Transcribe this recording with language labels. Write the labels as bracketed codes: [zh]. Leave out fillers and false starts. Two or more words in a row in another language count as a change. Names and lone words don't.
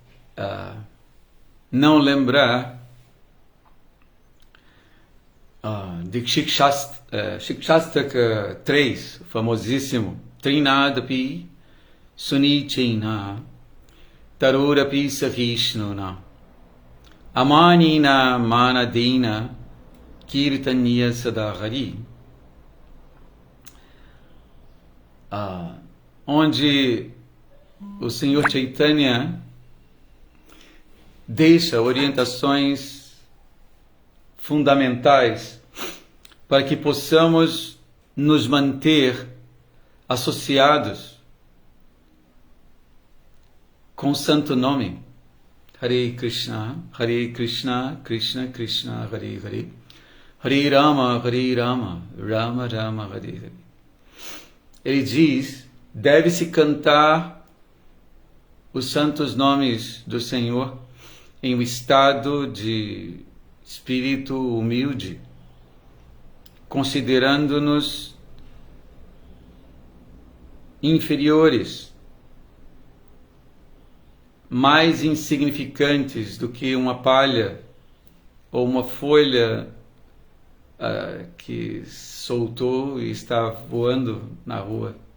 [pt] não lembrar de Shikshastaka 3, famosíssimo. [sa] तृणादपि सुनीचेन तरोरपि सहिष्णुना अमानिना मानदेन कीर्तनीयः सदाहरिः, [pt] onde o Senhor Chaitanya deixa orientações fundamentais para que possamos nos manter associados com o santo nome. [sa] हरे कृष्ण, कृष्ण कृष्ण, हरे हरे, हरे राम, राम राम, हरे हरे. [pt] Ele diz, deve-se cantar os santos nomes do Senhor em um estado de espírito humilde, considerando-nos inferiores, mais insignificantes do que uma palha ou uma folha que soltou e está voando na rua.